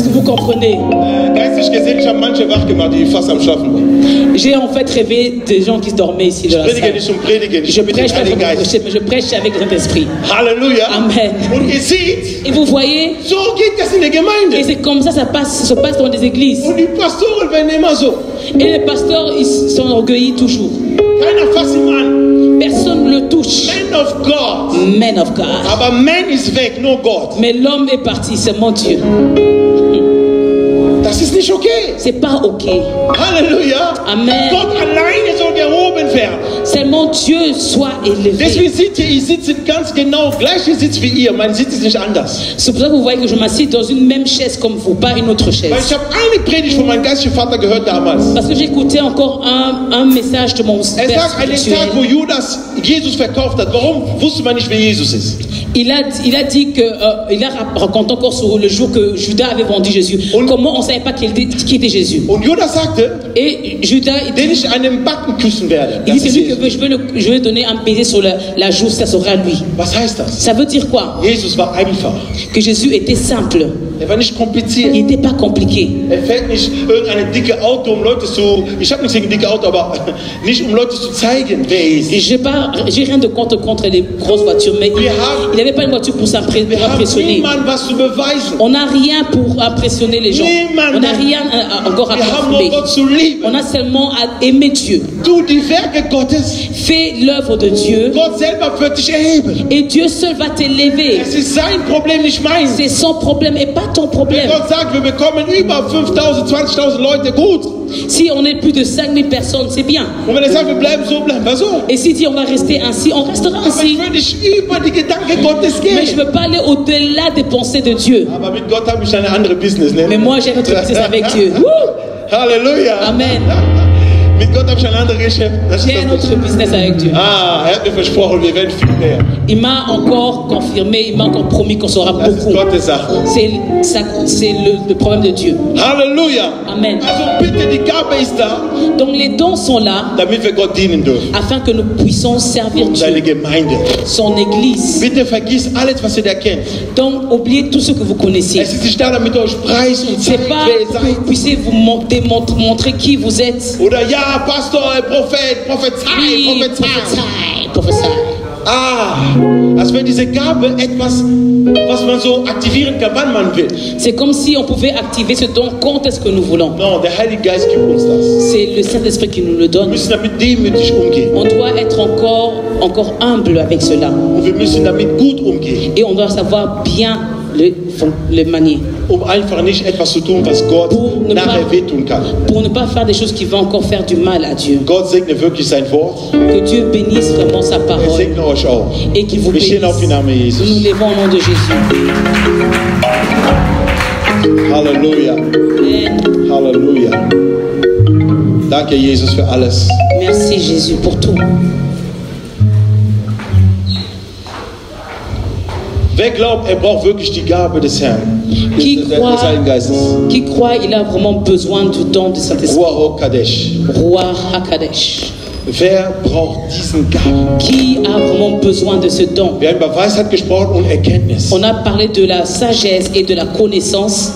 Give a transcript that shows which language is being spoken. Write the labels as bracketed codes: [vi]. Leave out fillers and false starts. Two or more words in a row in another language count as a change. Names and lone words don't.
[fr] comprenez? [de] Geistlich gesehen, ich habe manche wach gemacht, die fast am Schlafen waren. [fr] J'ai en fait rêvé des gens qui dormaient ici [de] Ich [fr] dans la [de] predige [fr] salle. [de] nicht um Predigen, ich [fr] Je [de] bitte [fr] prêche [de] den [fr] pas [de] Heiligen [fr] pour [de] Geist. [fr] prêcher, mais je prêche avec le Saint-Esprit. [de] Halleluja. [fr] Amen. [de] Und ihr seht, [fr] Et vous voyez, [de] so geht das in der [fr] et [de] Gemeinde. [fr] c'est comme ça se passe dans des églises. [de] Und die Pastoren werden immer so. [fr] Et les pasteurs, ils s'enorgueillissent toujours. [de] Keiner fasst ihn an. [fr] Personne ne le touche. [en] Man of God. Man of God. [de] Aber man ist weg, nur Gott. [fr] Mais l'homme est parti, c'est mon Dieu. [de] Das ist nicht okay. [fr] C'est pas ok. [de] Halleluja. [fr] Amen. [de] Gott alleine soll gehoben werden. [fr] Seulement Dieu soit élevé. [de] Deswegen seht ihr, ich sitze ganz genau gleichen Sitz wie ihr. Mein Sitz ist nicht anders. [fr] C'est pour ça que vous voyez que je m'assieds dans une même chaise comme vous, pas une autre [de] Weil [fr] chaise. [de] ich habe eine Predigt von meinem geistlichen Vater gehört damals. [fr] Parce que j'écoutais encore un message de mon [de] Er [fr] père [de] sagt, an dem Tag, wo [fr] spirituel. [de] Judas Jesus verkauft hat, warum wusste man nicht, wer Jesus ist? [fr] Il a dit que, il a raconté encore sur le jour que Judas avait vendu Jésus. Comment on ne savait pas qui était Jésus. [de] Und Judas sagte, [fr] Et Judas, [de] den ich an den Backen küssen werde. [fr] il dit, [de] Das ist [fr] c'est lui que [de] Jesus. [fr] je vais donner un baiser sur la joue, ça sera lui. [de] Was heißt das? [fr] Ça veut dire quoi? [de] Jesus war einfach. [fr] Que Jésus était simple. [de] Er war nicht kompliziert. [fr] Il n'était pas compliqué. [de] Er fährt nicht irgendeine dicke Auto, um Leute zu... Ich habe nichts gegen dicke Auto, aber nicht um Leute zu zeigen, wer er ist. [fr] Et j'ai rien de contre les grosses voitures, mais il n'avait pas une voiture pour [de] Wir haben [fr] impressionner. [de] niemand was zu beweisen. [fr] On n'a rien pour impressionner les gens. [de] Niemand. [fr] On n'a rien encore à [de] Wir haben nur [fr] prouver. [de] Gott zu lieben. [fr] On a seulement à aimer Dieu. [de] Tu die Werke Gottes. [fr] Fais l'œuvre de Dieu [de] Gott selber wird dich erheben. [fr] et Dieu seul va t'élever. [de] Es ist sein Problem, nicht meins. [fr] C'est son problème et pas ton [de] Wenn [fr] problème. [de] Gott sagt, wir bekommen über 5.000, 20.000 Leute, gut. [fr] Si on est plus de 5000 personnes, c'est bien. [de] Und wenn er sagt, wir bleiben wir so. [fr] Et s'il dit on va rester ainsi, on restera [de] Aber [fr] ainsi. [de] ich will nicht über die Gedanken Gottes [fr] Mais je [de] gehen. [fr] ne veux pas aller au-delà des pensées de Dieu. [de] Aber mit Gott habe ich eine andere Business. Ne? [fr] Mais moi, j'ai notre business avec Dieu. Wouh! [de] Halleluja. [fr] Amen. [de] Mit Gott habe ich ein anderes Geschäft. Das [fr] J'ai [de] ist [fr] un [de] das [fr] autre business avec Dieu. [de] Ah, er hat mir versprochen, wir werden viel mehr. [fr] Il m'a encore confirmé, il m'a encore promis qu'on sera [de] Das ist [fr] beaucoup. [de] Gottes Sache. [fr] C'est le problème de Dieu. [de] Halleluja. [fr] Amen. [de] Also bitte, die Gabe ist da, [fr] Donc les dons sont là [de] damit wir Gott dienen dürfen. [fr] afin que nous puissions servir [de] Seine [fr] Dieu, [de] Gemeinde. [fr] son Église. [de] Bitte vergiss alles, was ihr da kennt. [fr] Donc oubliez tout ce que vous connaissez. [de] Es ist nicht da, damit ihr euch preist und zeigt, [fr] C'est pas [de] wer ihr [fr] pour que [de] seid. [fr] vous puissiez vous montrer qui vous êtes. [de] Oder ja, Pastor, Prophet, Prophezei, [fr] Oui, [de] Prophezei. [fr] prophète. [de] Ah, als wäre diese Gabe etwas, was man so aktivieren kann, wann man will. [fr] C'est comme si on pouvait activer ce don quand est-ce que nous voulons. Non, [de] der Heilige Geist gibt uns das. [fr] C'est le Saint-Esprit qui nous le [de] Wir [fr] donne. [de] müssen damit demütig umgehen. [fr] On doit être encore humble avec cela. [de] Und wir müssen damit gut umgehen, [fr] Et on doit savoir bien le manier. [de] um einfach nicht etwas zu tun, was Gott [fr] Ne [de] nachher [fr] pas- [de] wehtun kann. [fr] Pour ne pas faire des choses qui vont encore faire du mal à Dieu. [de] Gott segne wirklich sein Wort. [fr] Que Dieu bénisse vraiment sa [de] Er [fr] parole [de] segne euch auch. [fr] et qu'il vous [de] Wir stehen auf [fr] bénisse. [de] den Namen [fr] Nous nous [de] Jesus. [fr] levons au nom de Jésus. [de] Halleluja. [fr] Amen. [de] Halleluja. Danke, Jesus, für alles. [fr] Merci Jésus pour tout. [de] Wer glaubt, er braucht wirklich die Gabe des Herrn, [fr] Qui [de] des [fr] croit, [de] Heiligen Geistes? [fr] qui croit, il a vraiment besoin du don de Saint-Esprit. [he] Ruach Kadesh. Roi Hakadesh. [de] Wer braucht diesen Gaben? [fr] Qui a vraiment besoin de ce don? [de] Wir haben über Weisheit gesprochen und Erkenntnis. [fr] On a parlé de la sagesse et de la connaissance.